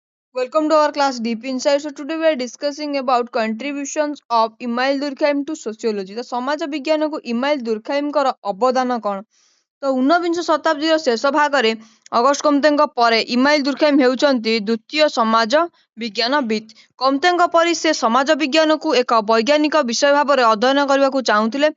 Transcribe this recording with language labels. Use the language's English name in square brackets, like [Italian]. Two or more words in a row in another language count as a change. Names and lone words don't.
[English] Welcome to our class Deep Insight. So today we are discussing about contributions of Emile Durkheim to sociology. [Odia] ତ ସମାଜ ବିଜ୍ଞାନକୁ ଇମାଇଲ ଦୁର୍ଖାଇମଙ୍କର ଅବଦାନ କ'ଣ? ତ ଊନବିଂଶ ଶତାବ୍ଦୀର ଶେଷ ଭାଗରେ ଅଗଷ୍ଟ କମ୍ତେଙ୍କ ପରେ ଇମାଇଲ ଦୁର୍ଖାଇମ ହେଉଛନ୍ତି ଦ୍ୱିତୀୟ ସମାଜ ବିଜ୍ଞାନବିତ୍। କମ୍ତେଙ୍କ ପରି ସେ ସମାଜ ବିଜ୍ଞାନକୁ ଏକ ବୈଜ୍ଞାନିକ ବିଷୟ ଭାବରେ ଅଧ୍ୟୟନ କରିବାକୁ ଚାହୁଁଥିଲେ।